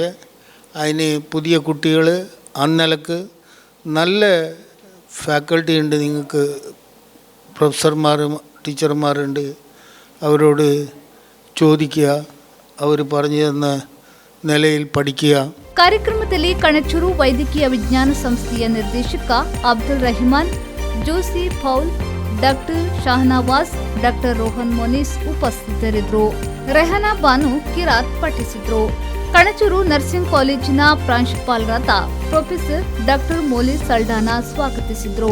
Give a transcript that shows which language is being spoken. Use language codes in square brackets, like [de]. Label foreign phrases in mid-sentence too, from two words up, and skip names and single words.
[ml] അതിന് പുതിയ കുട്ടികൾ അന്നിലക്ക് നല്ല ഫാക്കൽറ്റി ഉണ്ട്, നിങ്ങൾക്ക് പ്രൊഫസർമാരും ടീച്ചർമാരുണ്ട്, അവരോട് ചോദിക്കുക, അവർ പറഞ്ഞു തന്ന നിലയിൽ പഠിക്കുക. [kn] ಕಾರ್ಯಕ್ರಮದಲ್ಲಿ ಕಣಚೂರು ವೈದ್ಯಕೀಯ ವಿಜ್ಞಾನ ಸಂಸ್ಥೆಯ ನಿರ್ದೇಶಕ ಅಬ್ದುಲ್ ರಹಿಮಾನ್, ಜೋಸಿ ಫೌಲ್, ಡಾಕ್ಟರ್ ಶಹನವಾಜ್, ಡಾಕ್ಟರ್ ರೋಹನ್ ಮೊನಿಸ್ ಉಪಸ್ಥಿತರಿದ್ದರು. ರೆಹನಾ ಬಾನು ಕಿರಾತ್ ಪಠಿಸಿದ್ರು. ಕಣಚೂರು ನರ್ಸಿಂಗ್ ಕಾಲೇಜಿನ ಪ್ರಾಂಶುಪಾಲರಾದ ಪ್ರೊಫೆಸರ್ ಡಾಕ್ಟರ್ ಮೋಲಿ ಸಲ್ಡಾನಾ ಸ್ವಾಗತಿಸಿದ್ರು.